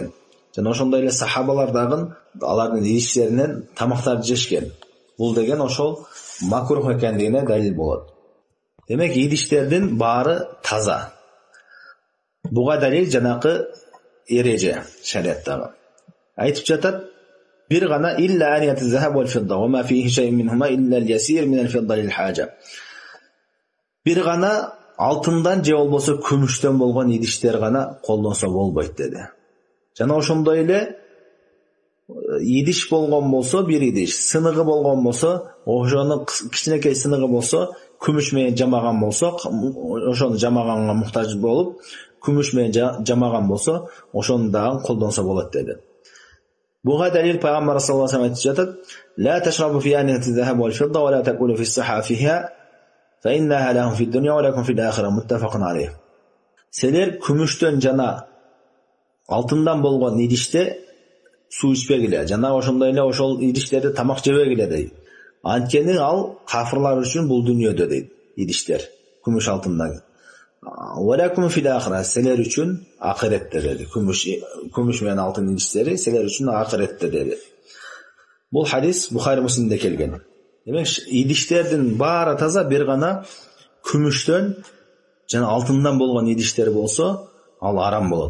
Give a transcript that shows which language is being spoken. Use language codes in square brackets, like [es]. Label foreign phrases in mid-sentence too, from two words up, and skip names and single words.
[ky] Жана ошондой эле сахабалар дагы алардын идиштеринен тамактарды жешкен. Бул деген ошол макрух экендигине далил болот. Демек, идиштердин баары таза. Буга далил жанакы эреже шариаттагы. Айтып жатат: "Бир гана [ar] إلا آنية الذهب والفضة وما فيه شيء منهما إلا اليسير من الفضة للحاجة." [ky] Бир гана алтындан же болбосо күмүштөн болгон идиштер гана колдонсо болбойт деди. Жана ошондой эле идиш болгон болсо, бир идиш сыныгы болгон болсо, ошону кичинекей сыныгы болсо, күмүш менен жамаган болсо, ошону жамаганга муктаж болуп, күмүш менен жамаган болсо, ошону дагы колдонсо болот деди. Буга далил пайгамбар [ar] صلى الله عليه وسلم [ky] айтып жатат: [ar] "لا تشربوا في آنية الذهب والفضة ولا تأكلوا في صحافها فإنها لهم في الدنيا ولكم في الآخرة متفق عليه." [ky] Силер күмүштөн жана алтындан болгон идиште суу ичпегиле, жана ошондой эле ошол идиштерде тамак жебегиле дейт. Анткени ал кафырлар үчүн бул дүйнөдө дейт идиштер, күмүш алтындан. [ar] ولكم في الآخرة, [ky] силер үчүн ахиретте деди. Күмүш менен алтын идиштери силер үчүн ахиретте деди. Бул хадис Бухари Муслимде келген. Демек идиштердин баары таза, бир гана күмүштөн жана алтындан болгон идиштер болсо, ал арам болот.